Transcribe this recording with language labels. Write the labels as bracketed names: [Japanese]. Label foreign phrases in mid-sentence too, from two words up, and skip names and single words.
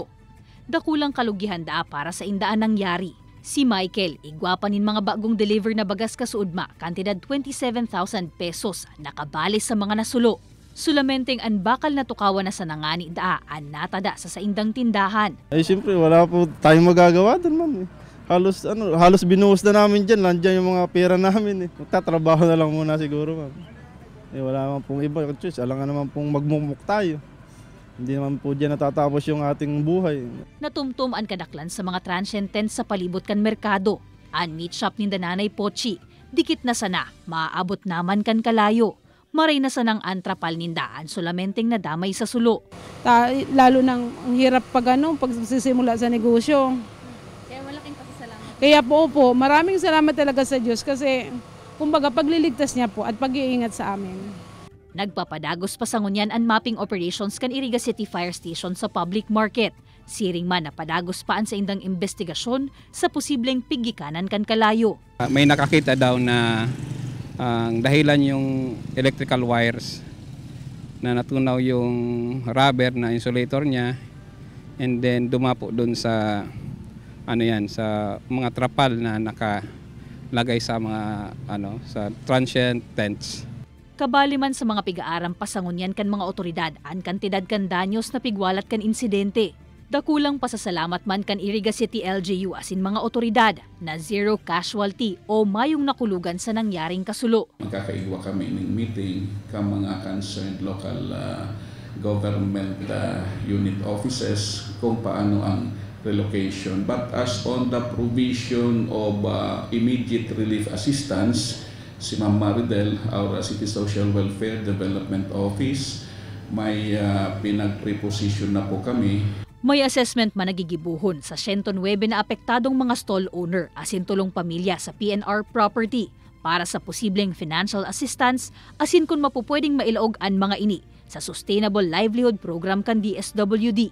[Bikol] Dakulang kalugihan daa para sa indaan nangyari. Si Michael, igwapanin mga bagong deliver na bagas kasuudma, kantidad 27,000 pesos, nakabalis sa mga nasulo. Sulamenteng ang bakal na tukawan na sa nangani daan natada sa saindang tindahan. [Filipino] Ay siyempre wala po tayong magagawa doon ma'am. Halos binuhos na namin dyan, nandiyan yung mga pera namin. Magtatrabaho na lang muna siguro ma'am. Wala naman pong iba, alangan naman pong magmumuk tayo. Hindi naman po dyan natatapos yung ating buhay. [Bikol] Natumtum ang kadaklan sa mga [English] transient tents [Bikol] sa palibot kan merkado. Ang [English] meat shop [Bikol] ni Dananay Pochi, dikit na sana, maaabot naman kan kalayo. Maray na sanang antrapal nindaan sulamenteng nadamay sa sulo. [Filipino] Lalo nang ang hirap pag pagsisimula sa negosyo. Kaya malaking pasasalamat. Kaya po, maraming salamat talaga sa Diyos kasi kumbaga pagliligtas niya po at pag-iingat sa amin. [Bikol] Nagpapadagos pa sa ngunyan ang [English] mapping operations [Bikol] kan Iriga City Fire Station sa [English] public market. [Bikol] Siring man na padagos paan sa indang investigasyon sa posibleng pigikanan kan kalayo. [Filipino] May nakakita daw na ang dahilan yung [English] electrical wires [Filipino] na natunaw yung rubber na insulator niya [English] and then [Filipino] dumapo doon sa sa mga trapal na nakalagay sa mga sa [English] transient tents. [Bikol] Kabali man sa mga pig-aaram pasangunyan kan mga otoridad ang kantidad kan danyos na pigwalat kan insidente. Dakulang pasasalamat man kan Iriga City LGU asin mga otoridad na [English] zero casualty [Bikol] o mayong nakulugan sa nangyaring kasulo. Magkakaigwa kami ng meeting ka mga [English] concerned local government unit offices [Bikol] kung paano ang relocation. [English] But as on the provision of immediate relief assistance, si Ma'am Maridel, our City Social Welfare Development Office, [Bikol] may pinag-preposition na po kami. May assessment man nagigibuhon sa 109 na apektadong mga stall owner asin tulong pamilya sa PNR property para sa posibleng [English] financial assistance [Bikol] asin kung mapupwedeng mailaog ang mga ini sa Sustainable Livelihood Program kan DSWD.